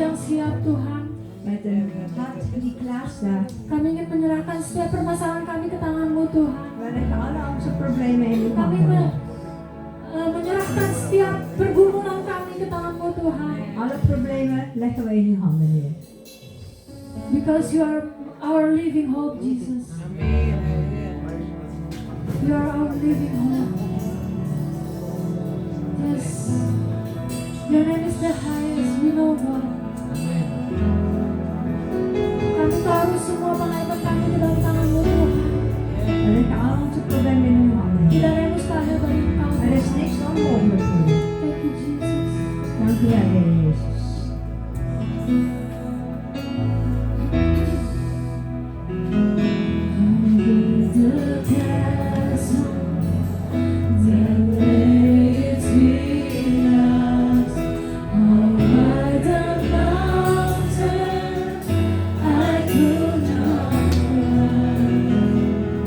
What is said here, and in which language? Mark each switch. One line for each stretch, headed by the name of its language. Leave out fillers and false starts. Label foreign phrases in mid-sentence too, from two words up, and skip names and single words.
Indonesian: siap Tuhan.
Dutch: met een hart die klaar staat.
Indonesian: Kami ingin menyerahkan setiap permasalahan kami ke tangan-Mu Tuhan.
Dutch: Wij leggen alle onze problemen in uw
Indonesian: Kami
Dutch: handen.
Indonesian: menyerahkan setiap pergumulan kami ke tangan-Mu Tuhan.
Dutch: Alle problemen leggen we in uw handen neer.
English: Because you are our living hope, Jesus. You are our living hope. Yes. Your name is the highest. We know God.
Indonesian: Kami taruh semua pengaiban kami ke dalam tangan-Mu Tuhan.
Dutch: We leggen al onze problemen in uw handen
Indonesian: Tidak
Dutch: neer.
Indonesian: ada yang mustahil bagi Engkau.
Dutch: Er is niks onmogelijk voor u.
English: Thank you, Jesus.
Dutch: Dank u wel, Heer Jezus.
English: The chasm that lay between us, over the mountain, I could not climb.